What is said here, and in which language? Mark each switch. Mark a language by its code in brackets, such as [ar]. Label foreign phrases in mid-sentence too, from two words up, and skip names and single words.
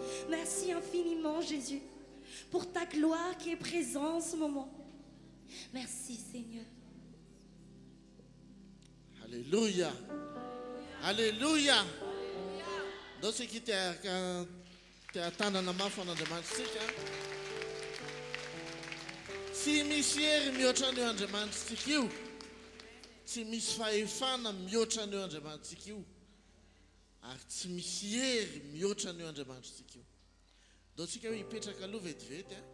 [fr] Merci infiniment Jésus pour ta gloire qui est présente en ce moment. Merci Seigneur. Alléluia. Alléluia. Dans ce qui t'attend dans la main, on a demandé si [mg] misy mihoatra ny Andriamanitsika io, tsy misy fahefana mihoatra ny Andriamanitsika io, ary tsy misy hery mihoatra ny Andriamanitsika io. Dao tsika hoe hipetraka aloha vetivety